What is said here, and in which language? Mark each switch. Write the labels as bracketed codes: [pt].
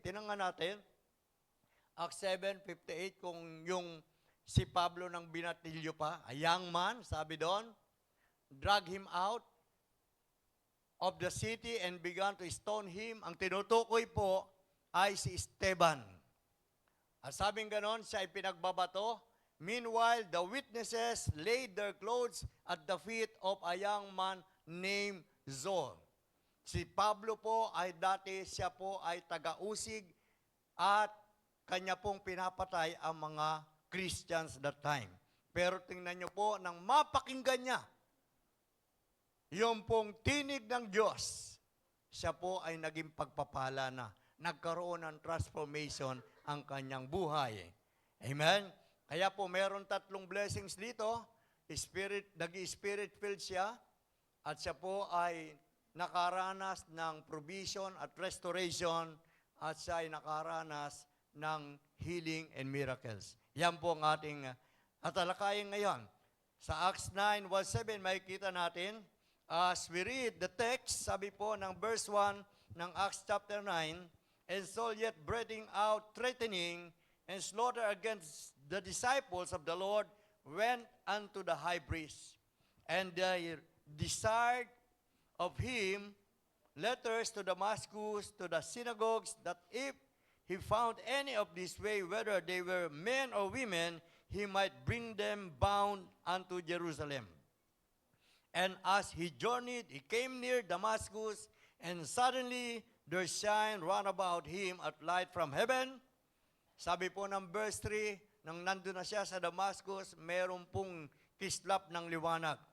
[tl] Tinangan natin, Acts 7:58, kung yung si Pablo nang binatilyo pa, [en] a young man, [tl] sabi doon, [en] drag him out of the city and began to stone him. [tl] Ang tinutukoy po ay si Esteban. At sabing ganon, siya ay pinagbabato. [en] Meanwhile, the witnesses laid their clothes at the feet of a young man named Saul. [tl] Si Pablo po ay dati, siya po ay taga-usig at kanya pong pinapatay ang mga Christians that time. Pero tingnan nyo po, nang mapakinggan niya, yung pong tinig ng Diyos, siya po ay naging pagpapala na. Nagkaroon ng transformation ang kanyang buhay. Amen? Kaya po meron 3 blessings dito. Nag-spirit filled siya at siya po ay nakaranas ng provision at restoration at siya ay nakaranas ng [en] healing and miracles. [tl] Yan po ang ating tatalakayin ngayon. Sa Acts 9:7, makikita natin, [en] as we read the text, [tl] sabi po ng verse 1 ng Acts chapter 9, [en] and Saul yet breathing out, threatening, and slaughter against the disciples of the Lord, went unto the high priest. And they desired of him letters to Damascus, to the synagogues, that if he found any of this way, whether they were men or women, he might bring them bound unto Jerusalem. And as he journeyed, he came near Damascus, and suddenly there shined round about him a light from heaven. [tl] Sabi po ng verse 3, nang nandun na siya sa Damascus, meron pong kislap ng liwanag.